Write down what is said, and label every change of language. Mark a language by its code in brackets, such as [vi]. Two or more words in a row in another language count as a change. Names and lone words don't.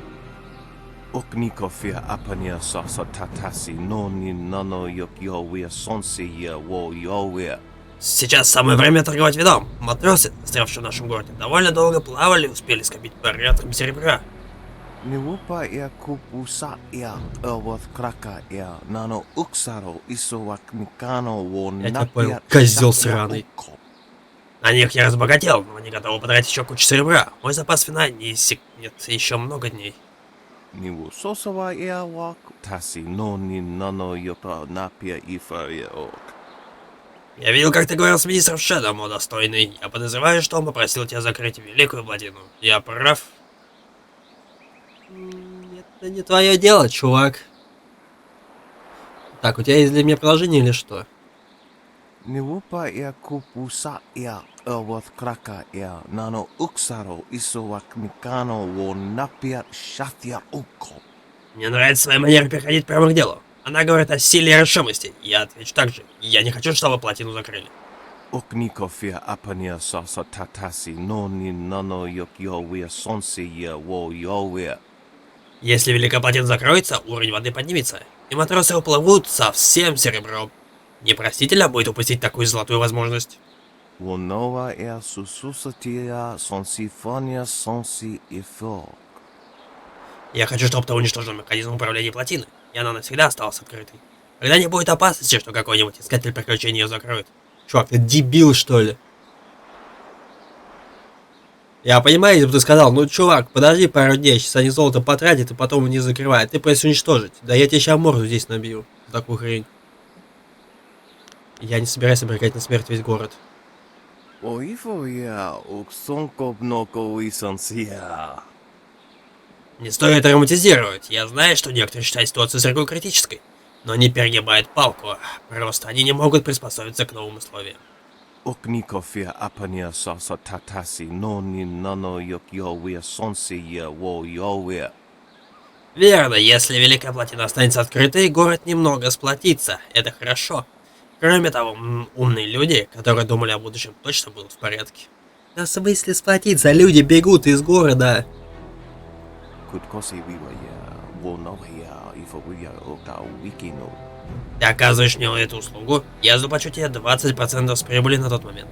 [ru] Сейчас самое время торговать вином. Матросы, застрявшие в нашем городе, довольно долго плавали и успели скопить порядком серебра. Niwupa ia kupusa ia elwath kraka ia nano uksaro isowak mikano wo Я тебя понял, козел сраный. На них я разбогател, но они готовы потратить еще кучу серебра. Мой запас вина не иссякнет еще много дней. Niwu sosawa ia wak tasi no ni nano yopa napia ifa ia ok. Я видел, как ты говорил с министром Шедом, о достойный. Я подозреваю, что он попросил тебя закрыть Великую Плотину. Я прав? Это не твое дело, чувак. Так, у тебя есть для меня приложение или что? Niwupa ia kupusa ia elwath kraka ia nano uksaro isowak mikano wo napia shathia uko. Мне нравится своя манера переходить прямо к делу. Она говорит о силе и решимости. Я отвечу так же. Я не хочу, чтобы плотину закрыли. Oknikofia apania sasa tatasi no ni nano yok yowia sonsi ia wo yowia. Если Великая Плотина закроется, уровень воды поднимется, и матросы уплывут со всем серебром. Непростительно будет упустить такую золотую возможность. Wonova ia sususatia sonsifonia sonsi ifo. Я хочу, чтобы ты уничтожил механизм управления плотины, и она навсегда осталась открытой. Когда не будет опасности, что какой-нибудь искатель приключений ее закроет. Чувак, ты дебил, что ли? Я понимаю, если бы ты сказал, ну, чувак, подожди пару дней, сейчас они золото потратят и потом не закрывают. Ты просишь уничтожить. Да я тебе сейчас морду здесь набью. За такую хрень. Я не собираюсь обрекать на смерть весь город. Не стоит романтизировать. Я знаю, что некоторые считают ситуацию сырой критической. Но они перегибают палку. Просто они не могут приспособиться к новым условиям. Oknikofia apania sasa tatasi no ni nano yok yowia sonsi ia wo yowia. Верно, если Великая Плотина останется открытой, город немного сплотится. Это хорошо. Кроме того, умные люди, которые думали о будущем, точно будут в порядке. Да в смысле сплотиться? Люди бегут из города. Ты оказываешь мне эту услугу, я заплачу тебе 20% с прибыли на тот момент.